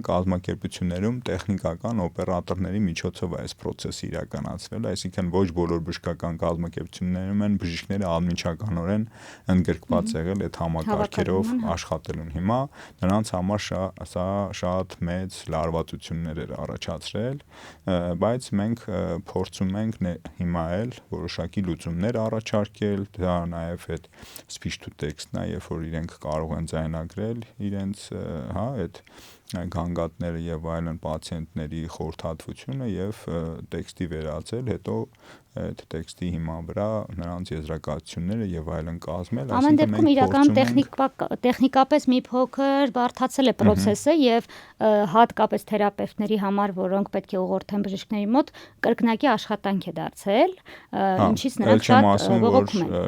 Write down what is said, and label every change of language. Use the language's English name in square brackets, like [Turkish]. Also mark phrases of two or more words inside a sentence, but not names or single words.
[Armenian] կազմակերպություններում տեխնիկական օպերատորների միջոցով է այս process-ը իրականացվել, այսինքն ոչ բոլոր բժշկական կազմակերպություններում են բժիշկները անմիջականորեն ընդգրկված եղել այդ համակարգերով աշխատելուն։ Հիմա նրանց համար սա շատ մեծ լարվածություններ էր առաջացրել, բայց մենք փորձում ենք հիմա էլ որոշակի լուծումներ առաջարկել, դա նաև այդ [English] speech to text- [Armenian] ն է, երբ որ իրենք կարող են ձայնագրել իրենց, հա, այդ գանգատները եւ այլն պացիենտների խորհրդատվությունը եւ տեքստի վերածել, հետո այդ տեքստի հիման վրա նրանց եզրակացությունները եւ այլն կազմել, ամեն դեպքում իրականում տեխնիկապես մի փոքր բարդացել է process-ը եւ հատկապես թերապևտների համար, որոնք պետք է ուղղորդեն բժիշկների մոտ, կրկնակի աշխատանք է դարձել, ինչից նրանք շատ բողոքում են։